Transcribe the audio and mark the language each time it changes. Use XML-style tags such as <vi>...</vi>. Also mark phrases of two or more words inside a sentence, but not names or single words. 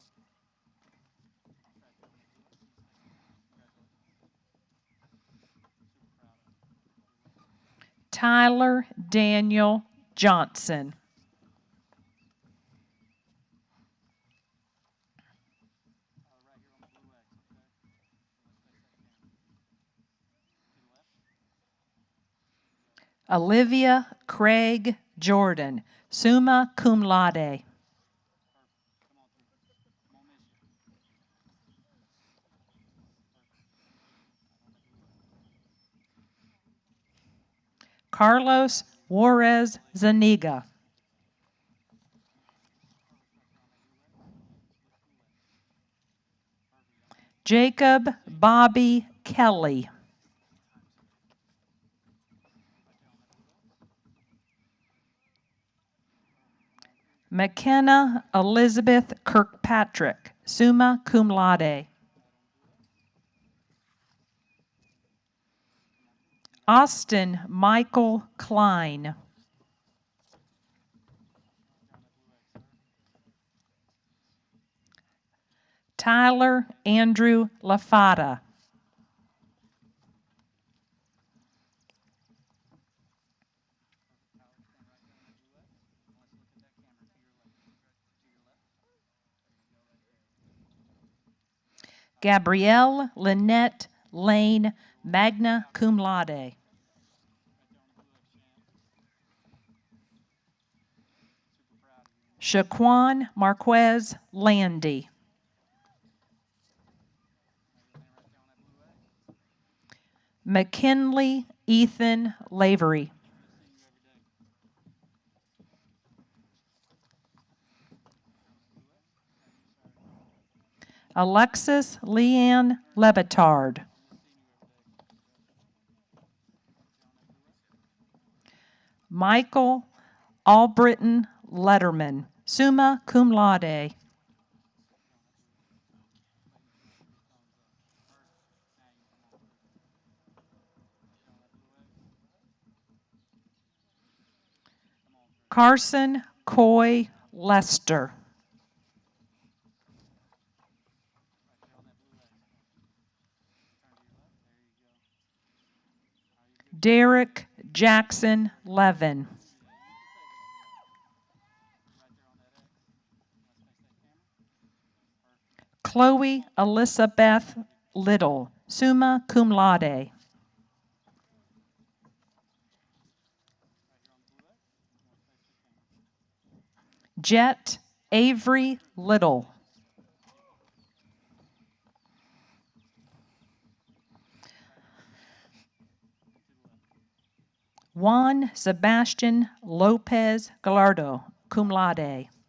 <en>Tyler Daniel Johnson. Olivia Craig Jordan,</en> <la>summa cum laude.</la> <en>Carlos Juarez Zaniga. Jacob Bobby Kelly. McKenna Elizabeth Kirkpatrick,</en> <la>summa cum laude.</la> <en>Austin Michael Klein. Tyler Andrew LaFata. Gabrielle Lynette Lane,</en> <la>magna cum laude.</la> <en>Shaquan Marquez Landy. McKinley Ethan Lavery. Alexis Leanne Lebitard. Michael Albritton Letterman,</en> <la>summa cum laude.</la> <en>Carson Coy Lester. Derek Jackson Levin. Chloe Elizabeth Little,</en> <la>summa cum laude.</la> <en>Jet Avery Little. Juan Sebastian Lopez Gallardo,</en> <la>cum laude.</la>